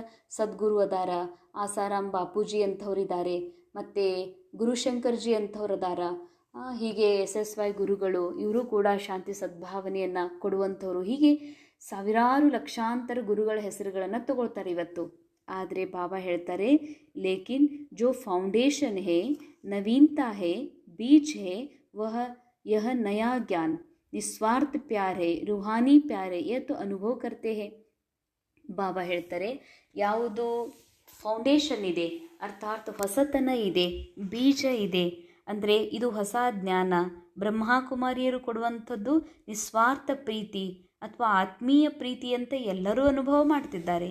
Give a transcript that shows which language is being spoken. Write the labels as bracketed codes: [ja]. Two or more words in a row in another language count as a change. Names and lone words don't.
[kn] ಸದ್ಗುರು ಅದಾರ, ಆಸಾರಾಮ್ ಬಾಪೂಜಿ ಅಂಥವ್ರಿದ್ದಾರೆ, ಮತ್ತು ಗುರುಶಂಕರ್ಜಿ ಅಂಥವ್ರು ಅದಾರ. ಹೀಗೆ SSY ಗುರುಗಳು, ಇವರು ಕೂಡ ಶಾಂತಿ ಸದ್ಭಾವನೆಯನ್ನು ಕೊಡುವಂಥವ್ರು. ಹೀಗೆ ಸಾವಿರಾರು ಲಕ್ಷಾಂತರ ಗುರುಗಳ ಹೆಸರುಗಳನ್ನು ತಗೊಳ್ತಾರೆ ಇವತ್ತು. ಆದರೆ ಬಾಬಾ ಹೇಳ್ತಾರೆ, [hi] लेकिन जो फाउंडेशन है, नवीनता है, बीज है, वह यह नया ज्ञान, निस्वार्थ प्यार है, रूहानी प्यार है, यह तो अनुभव करते हैं. [kn] ಬಾಬಾ ಹೇಳ್ತಾರೆ, ಯಾವುದು ಫೌಂಡೇಶನ್ ಇದೆ, ಅರ್ಥಾತ್ ಹೊಸತನ ಇದೆ, ಬೀಜ ಇದೆ, ಅಂದರೆ ಇದು ಹೊಸ ಜ್ಞಾನ. ಬ್ರಹ್ಮಕುಮಾರಿಯರು ಕೊಡುವಂಥದ್ದು ನಿಸ್ವಾರ್ಥ ಪ್ರೀತಿ ಅಥವಾ ಆತ್ಮೀಯ ಪ್ರೀತಿ ಅಂತ ಎಲ್ಲರೂ ಅನುಭವ ಮಾಡ್ತಿದ್ದಾರೆ.